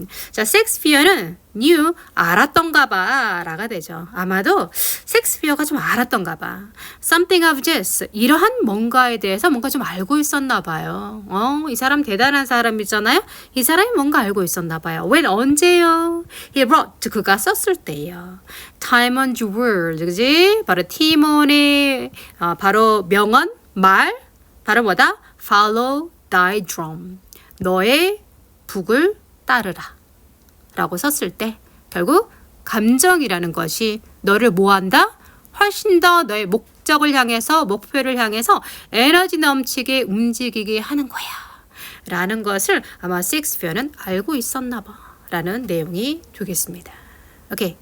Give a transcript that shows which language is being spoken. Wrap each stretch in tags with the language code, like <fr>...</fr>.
<ko>자, 섹스피어는</ko> <en>knew,</en> <ko>알았던가 봐 라가 되죠. 아마도 섹스피어가 좀 알았던가 봐.</ko> <en>Something of this,</en> <ko>이러한 뭔가에 대해서 뭔가 좀 알고 있었나 봐요. 이 사람 대단한 사람이잖아요. 이 사람이 뭔가 알고 있었나 봐요.</ko> <en>When,</en> <ko>언제요?</ko> <en>He wrote,</en> <ko>그가 썼을 때요.</ko> <en>Timon's word, 그지?</en> <ko>바로 티몬의 바로 명언, 말, 바로 뭐다?</ko> <en>Follow thy drum,</en> <ko>너의 북을 따르라 라고 썼을 때 결국 감정이라는 것이 너를 뭐한다? 훨씬 더 너의 목적을 향해서, 목표를 향해서 에너지 넘치게 움직이게 하는 거야 라는 것을 아마 셰익스피어는 알고 있었나 봐 라는 내용이 되겠습니다. 오케이.</ko>